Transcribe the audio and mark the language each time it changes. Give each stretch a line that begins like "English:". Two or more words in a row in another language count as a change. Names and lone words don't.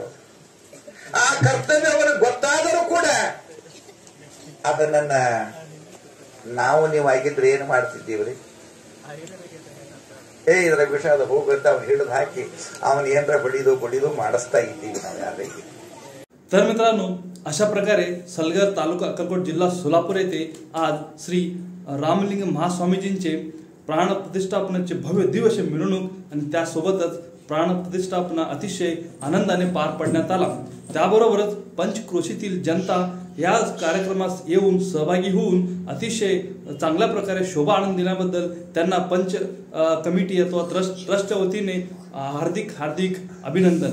Kannada: ಆ ಕರ್ತವ್ಯವನ್ನು ಗೊತ್ತಾದರೂ ಕೂಡ ಅದನ್ನ ನಾವು ನೀವು ಆಗಿದ್ರೆ ಏನು ಮಾಡ್ತಿದ್ದೀವ್ರಿ? ಇದರ ವಿಷಯದ ಹೋಗಂತ ಅವ್ನು ಹಿಡಿದು ಹಾಕಿ ಅವನು ಏನರ ಬಡಿದು ಮಾಡಿಸ್ತಾ ಇದ್ದೀವಿ ನಾವು ಯಾರಿಗೆ.
Marathi: तर मित्रांनो, अशा प्रकारे सलगर तालुका अक्कलकोट जिल्हा सोलापूर येथे आज श्री रामलिंग महास्वामीजींचे प्राणप्रतिष्ठापनाचे भव्य दिवस मिरवणूक आणि त्यासोबतच प्राणप्रतिष्ठापना अतिशय आनंदाने पार पडण्यात आला. त्याबरोबरच पंचक्रोशीतील जनता या कार्यक्रमास येऊन सहभागी होऊन अतिशय चांगल्या प्रकारे शोभा आनंद दिल्याबद्दल त्यांना पंच कमिटी अथवा ट्रस्टच्या वतीने हार्दिक अभिनंदन.